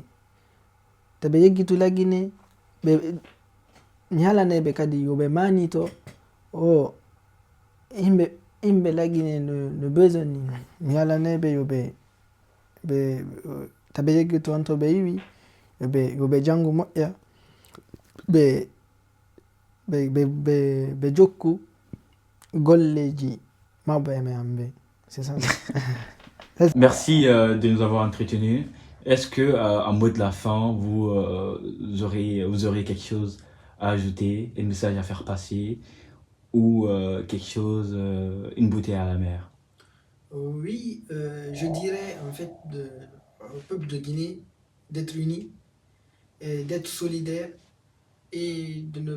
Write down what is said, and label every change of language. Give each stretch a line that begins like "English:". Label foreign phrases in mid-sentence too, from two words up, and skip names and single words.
Fula: Taɓe yeggitu lagine, mi halaneɓe kadi yo ɓe manito o himɓe lagine no besoni. Mi halaneɓe yo ɓe taɓe yeggitu on to ɓe yiwi yo ɓe jangu moƴƴa ɓe jokku golleji mawɓe e hamɓe.
French: C'est ça. Merci de nous avoir entretenus. Est-ce que, en mot de la fin, vous aurez quelque chose à ajouter, un message à faire passer ou quelque chose, une bouteille à la mer? Oui, je dirais en fait au peuple de Guinée d'être uni, d'être solidaire et de ne